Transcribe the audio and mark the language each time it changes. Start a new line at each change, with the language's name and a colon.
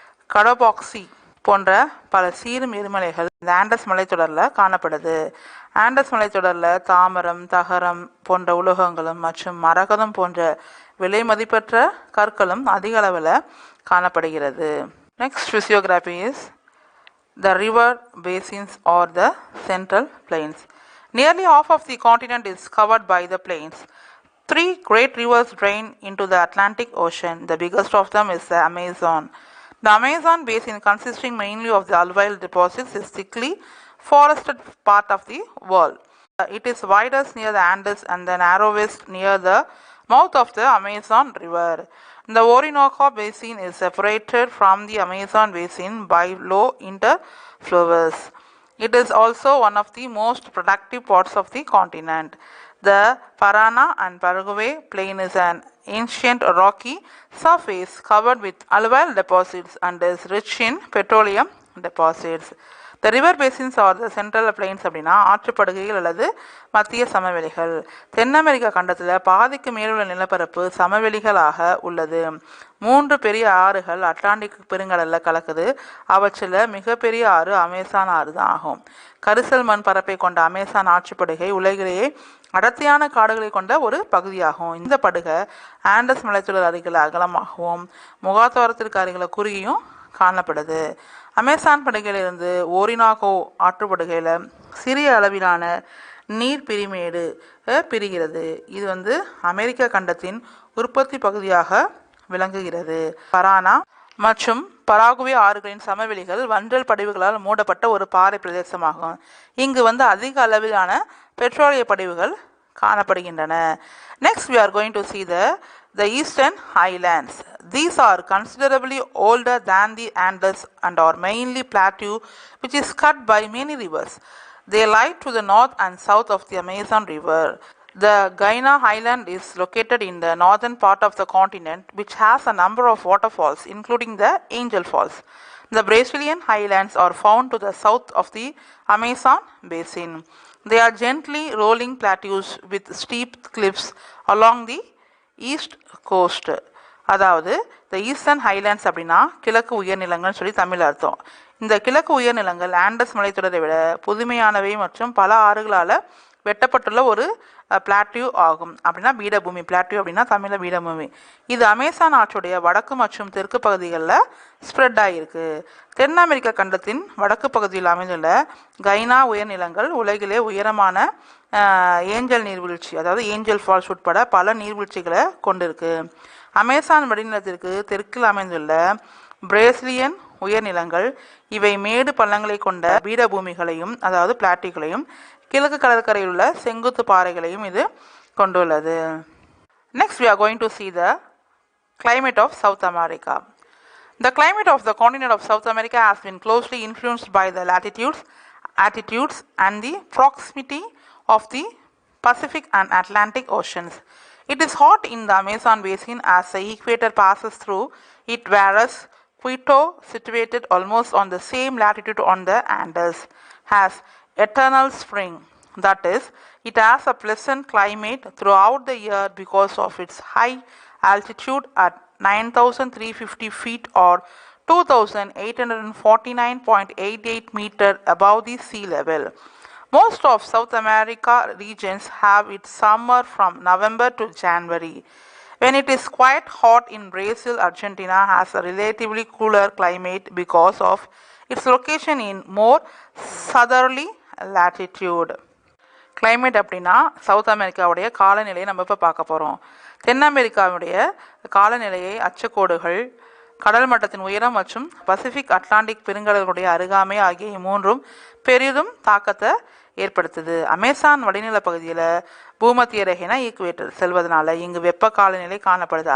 Tamil: கடோபாக்சி போன்ற பல சீரும் எரிமலைகள் இந்த ஆண்டஸ் மலைத்தொடரில் காணப்படுது. ஆண்டஸ் மலைத்தொடரில் தாமிரம், தகரம் போன்ற உலோகங்களும் மற்றும் மரகதம் போன்ற விலை மதிப்பற்ற கற்களும் அதிக அளவில் காணப்படுகிறது.
English: Next physiography is the river basins or the central plains. Nearly half of the continent is covered by the plains. Three great rivers drain into the Atlantic Ocean. The biggest of them is the Amazon. The Amazon basin, consisting mainly of the alluvial deposits, is thickly forested part of the world. It is widest near the Andes and the narrowest near the mouth of the Amazon River. The Orinoco basin is separated from the Amazon basin by low interflowers. It is also one of the most productive parts of the continent. The Parana and Paraguay plain is an ancient rocky surface covered with alluvial deposits and is rich in petroleum deposits. The river basins are the central plains
Tamil: அப்படின்னா ஆற்றுப்படுகைகள் அல்லது மத்திய சமவெளிகள். தென் America கண்டத்தில் பாதிக்கு மேலுள்ள நிலப்பரப்பு சமவெளிகளாக உள்ளது. 3 பெரிய ஆறுகள் அட்லாண்டிக் பெருங்கடலில் கலக்குது. அவற்றில் மிகப்பெரிய ஆறு அமேசான் ஆறு தான் ஆகும். கரிசல் மண் பரப்பை கொண்ட அமேசான் ஆற்றுப்படுகை உலகிலேயே அடர்த்தியான காடுகளை கொண்ட ஒரு பகுதியாகும். இந்த படுகை ஆண்டஸ் மலைத்தொடர் அருகில் அகலமாகவும் முகாத்தோரத்திற்கு அருகில் குறுகியும் காணப்படுது. அமேசான் படுகையிலிருந்து ஓரினாகோ ஆற்றுப்படுகையில் சிறிய அளவிலான நீர் பிரிமேடு பிரிகிறது. இது அமெரிக்க கண்டத்தின் உற்பத்தி பகுதியாக விளங்குகிறது. பரானா மற்றும் பராகுவே ஆறுகளின் சமவெளிகள் வண்டல் படிவுகளால் மூடப்பட்ட ஒரு பாறை பிரதேசமாகும். இங்கு அதிக அளவிலான பெட்ரோலிய படிவுகள் காணப்படுகின்றன.
English: Next we are going to see the eastern highlands. These are considerably older than the Andes and are mainly plateau which is cut by many rivers. They lie to the north and south of the Amazon River. The Guiana Highland is located in the northern part of the continent, which has a number of waterfalls including the Angel Falls. The Brazilian Highlands are found to the south of the Amazon basin. They are gently rolling plateaus with steep cliffs along the east coast.
Tamil: அதாவது இந்த eastern Highlands அப்படின்னா கிழக்கு உயர்நிலங்கள்னு சொல்லி தமிழ் அர்த்தம். இந்த கிழக்கு உயர்நிலங்கள் Anders மலைத்தொடரை விட புதுமையானவை மற்றும் பல ஆறுகளால் வெட்டப்பட்டுள்ள ஒரு பிளாட்டியூ ஆகும். அப்படின்னா பீடபூமி. பிளாட்டியூ அப்படின்னா தமிழில் பீடபூமி. இது அமேசான் ஆற்றுடைய வடக்கு மற்றும் தெற்கு பகுதிகளில் ஸ்ப்ரெட் ஆகியிருக்கு. தென் அமெரிக்க கண்டத்தின் வடக்கு பகுதியில் அமைந்துள்ள கைனா உயர்நிலங்கள் உலகிலே உயரமான ஏஞ்சல் நீர்வீழ்ச்சி, அதாவது ஏஞ்சல் ஃபால்ஸ் உட்பட பல நீர்வீழ்ச்சிகளை கொண்டிருக்கு. அமேசான் வடிநிலத்திற்கு தெற்கில் அமைந்துள்ள பிரேசிலியன் உயர்நிலங்கள் இவை மேடு பள்ளங்களை கொண்ட பீடபூமிகளையும் அதாவது பிளாட்டிகளையும் கிழக்கு கடற்கரையில் உள்ள செங்குத்து பாறைகளையும் இது கொண்டுள்ளது.
English: Next we are going to see the climate of South America. The climate of the continent of South America has been closely influenced by the latitudes, altitudes and the proximity of the Pacific and Atlantic Oceans. It is hot in the Amazon basin as the equator passes through it, whereas Quito, situated almost on the same latitude on the Andes, has eternal spring. That is, it has a pleasant climate throughout the year because of its high altitude at 9,350 feet or 2,849.88 meter above the sea level. Most of South America regions have its summer from November to January. When it is quite hot in Brazil, Argentina has a relatively cooler climate because of its location in more southerly latitude.
Tamil: Climate அப்படின்னா south அமெரிக்காவுடைய காலநிலையை நம்ம இப்போ பார்க்க போகிறோம். தென் அமெரிக்காவுடைய காலநிலையை அச்சக்கோடுகள், கடல் மட்டத்தின் உயரம் மற்றும் பசிபிக் அட்லாண்டிக் பெருங்கடலுடைய அருகாமை ஆகிய மூன்றும் பெரிதும் தாக்கத்தை ஏற்படுத்துது. அமேசான் வடிநில பகுதியில் பூமத்திய ரேகைனா ஈக்குவேட்டர் செல்வதனால இங்கு வெப்ப காலநிலை காணப்படுது.